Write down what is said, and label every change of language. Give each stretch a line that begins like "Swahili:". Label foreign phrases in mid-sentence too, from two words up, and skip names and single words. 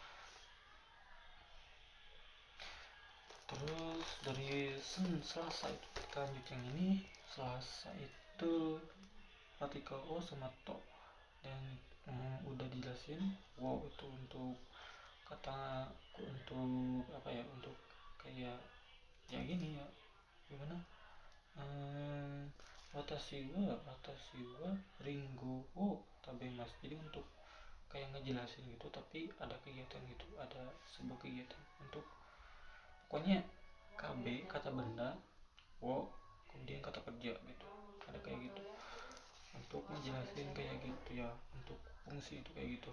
Indonesian: Terus dari Selasa itu kita lanjut yang ini. Selasa itu partikel O sama To, dan udah dijelasin wow itu untuk kata, untuk apa ya, untuk kayak ya gini ya, gimana,
Japanese: 私はりんごを食べます.
Indonesian: Jadi untuk kayak ngejelasin gitu, tapi ada kegiatan gitu, ada sebuah kegiatan untuk pokoknya KB kata benda, wo kemudian kata kerja gitu, ada kayak gitu untuk ngejelasin kayak gitu ya, untuk fungsi itu kayak gitu.